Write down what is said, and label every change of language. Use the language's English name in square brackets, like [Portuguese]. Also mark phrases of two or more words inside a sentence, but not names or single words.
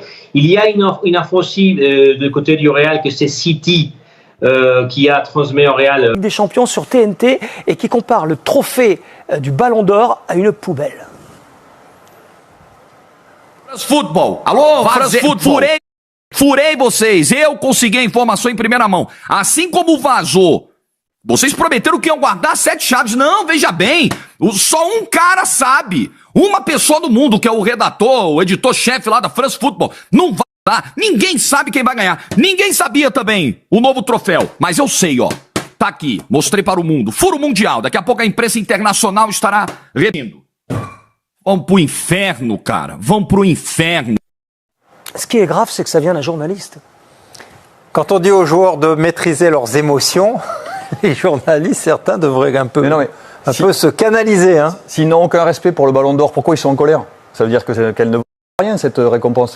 [French] Il y a une info aussi du côté du Real que c'est City qui a transmis au Real. Des champions sur TNT et qui compare le trophée du Ballon d'Or à une poubelle. France Football. Alô, France Football. [Portuguese] Furei vocês. Eu consegui a informação em primeira mão. Assim como vazou. Vocês prometeram que iam guardar 7 chaves. Não, veja bem. Só um cara sabe. Uma pessoa do mundo, que é o redator, o editor-chefe lá da France Football. Não vai dar. Ninguém sabe quem vai ganhar. Ninguém sabia também o novo troféu. Mas eu sei, ó. Tá aqui. Mostrei para o mundo. Furo mundial. Daqui a pouco a imprensa internacional estará repetindo. Vão pro inferno, cara. Vão pro inferno. [French] Ce qui est grave, c'est que ça vient d'un journaliste. Quand on dit aux joueurs de maîtriser leurs émotions, les journalistes, certains devraient un peu se canaliser. Hein. S'ils n'ont aucun respect pour le Ballon d'Or, pourquoi ils sont en colère ? Ça veut dire qu'elle ne vaut rien, cette récompense.